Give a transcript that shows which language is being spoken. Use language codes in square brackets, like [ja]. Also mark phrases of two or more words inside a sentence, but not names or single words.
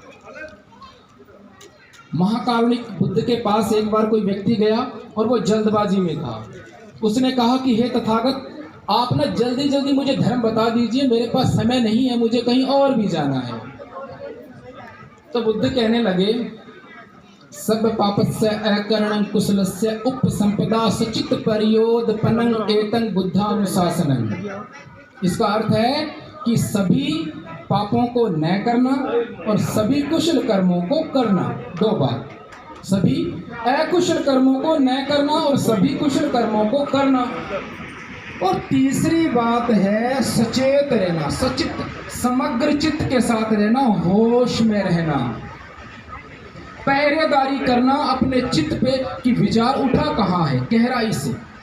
[hi] महाकारुणिक बुद्ध के पास एक बार कोई व्यक्ति गया और वो जल्दबाजी में था। उसने कहा कि हे तथागत, आप ना जल्दी जल्दी मुझे धर्म बता दीजिए, मेरे पास समय नहीं है, मुझे कहीं और भी जाना है। तो बुद्ध कहने लगे, [pi] सब पापस्य अकरणं कुशलस्य उपसंपदा सचित परियोदपनं एतं बुद्धानुशासनं। [hi] इसका अर्थ है कि सभी पापों को न करना और सभी कुशल कर्मों को करना। दो बात, सभी अकुशल कर्मों को न करना और सभी कुशल कर्मों को करना। और तीसरी बात है सचेत रहना, सचित, समग्र चित्त के साथ रहना, होश में रहना, पहरेदारी करना अपने चित्त पे कि विचार उठा कहाँ है, गहराई से।